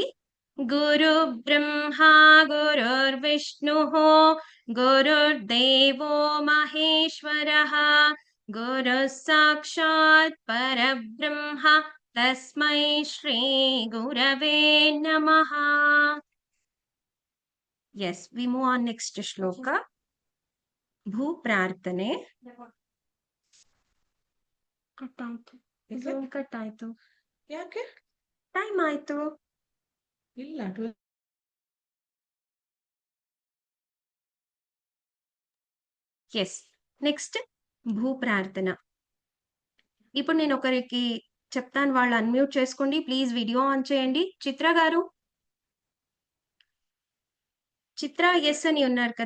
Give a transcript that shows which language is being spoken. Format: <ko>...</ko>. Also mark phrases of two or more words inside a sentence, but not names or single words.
<sa>గురు బ్రహ్మ గురుర్ విష్ణు గురుర్దేవో మహేశ్వర గురు సాక్షాత్ పరబ్రహ్మ తస్మై శ్రీ గురవే నమః.</sa> <en>yes, we move on next శ్లోక</en> <kn>ಭೂ ಪ್ರಾರ್ಥನೆ. ಕಟ್ ಆಯ್ತು ಯಾಕೆ? ಟೈಮ್ ಆಯ್ತು. ಇಲ್ಲ</kn> <en>yes, next</en> <te>భూ ప్రార్థన. ఇప్పుడు నేను ఒకరికి చెప్తాను, వాళ్ళు అన్మ్యూట్ చేసుకోండి ప్లీజ్.</te> <en>video on</en> <te>చేయండి. చిత్ర గారు, చిత్ర ఎస్ అని ఉన్నారు కదా?</te>